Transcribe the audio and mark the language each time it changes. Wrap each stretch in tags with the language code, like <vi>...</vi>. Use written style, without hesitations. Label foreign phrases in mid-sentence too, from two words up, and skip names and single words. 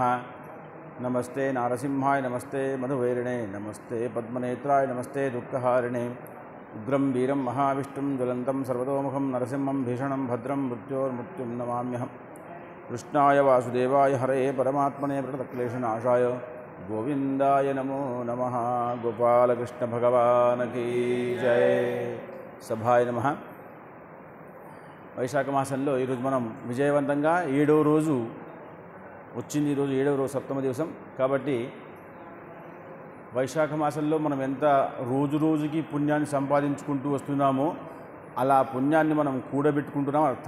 <sa>नमस्ते नारसिंहाय नमस्ते मधुवैरिणे नमस्ते पद्मनेत्राय नमस्ते दुःखहारिणे उग्रं वीरं महाविष्णुं ज्वलन्तं सर्वतोमुखं नरसिंहं भीषणं भद्रं मृत्योर्मृत्युं नमाम्यहम्। कृष्णाय वासुदेवाय हरे परमात्मने प्रणतक्लेशनाशाय गोविंदाय नमो नमः।</sa> <hi>गोपालकृष्ण भगवान की जय।</hi> <sa>सभाय नमः।</sa> <te>వైశాఖ మాసంలో ఈరోజు మనం విజయవంతంగా 7వ రోజు వచ్చింది. ఈరోజు 7వ రోజు సప్తమ దివసం కాబట్టి వైశాఖ మాసంలో మనం ఎంత రోజు రోజుకి పుణ్యాన్ని సంపాదించుకుంటూ వస్తున్నామో అలా పుణ్యాన్ని మనం కూడబెట్టుకుంటున్నాం అర్థం.</te>